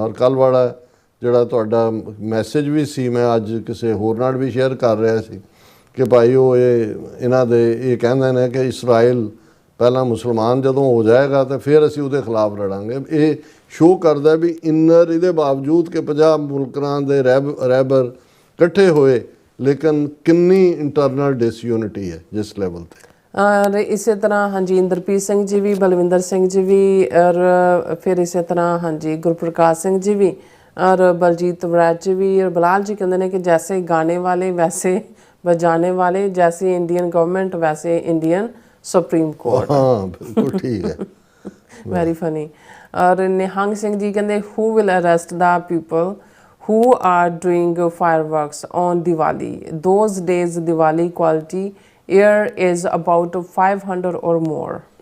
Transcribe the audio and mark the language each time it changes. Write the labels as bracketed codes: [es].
[pa] ਔਰ ਕੱਲ੍ਹ ਵਾਲਾ ਜਿਹੜਾ ਤੁਹਾਡਾ ਮੈਸੇਜ ਵੀ ਸੀ ਮੈਂ ਅੱਜ ਕਿਸੇ ਹੋਰ ਨਾਲ ਵੀ ਸ਼ੇਅਰ ਕਰ ਰਿਹਾ ਸੀ ਕਿ ਭਾਈ ਉਹ ਇਹਨਾਂ ਦੇ ਇਹ ਕਹਿੰਦੇ ਨੇ ਕਿ ਇਸਰਾਈਲ ਪਹਿਲਾਂ ਮੁਸਲਮਾਨ ਜਦੋਂ ਹੋ ਜਾਏਗਾ ਤਾਂ ਫਿਰ ਅਸੀਂ ਉਹਦੇ ਖਿਲਾਫ ਲੜਾਂਗੇ। ਇਹ ਸ਼ੋਅ ਕਰਦਾ ਵੀ ਇਨਰ ਇਹਦੇ ਬਾਵਜੂਦ ਕਿ 50 ਮੁਲਕਾਂ ਦੇ ਰਹਿਬਰ ਇਕੱਠੇ ਹੋਏ ਲੇਕਿਨ ਕਿੰਨੀ ਇੰਟਰਨਲ ਡਿਸਯੂਨਿਟੀ ਹੈ ਜਿਸ ਲੈਵਲ 'ਤੇ। [hi] और इसी तरह हाँ जी इंद्रप्रीत सिंह जी भी, बलविंदर सिंह जी भी और फिर इसी तरह हाँ जी गुरप्रकाश सिंह जी भी और बलजीत बराज जी भी और बिलाल जी कहते हैं कि जैसे गाने वाले वैसे बजाने वाले, जैसे इंडियन गवर्नमेंट वैसे इंडियन सुप्रीम कोर्ट। हाँ बिल्कुल ठीक है। [en] Very funny. [hi] और निहंग सिंह जी कहते [en] Who will arrest the people who are doing fireworks on Diwali? Those days Diwali quality air is about 500 or more.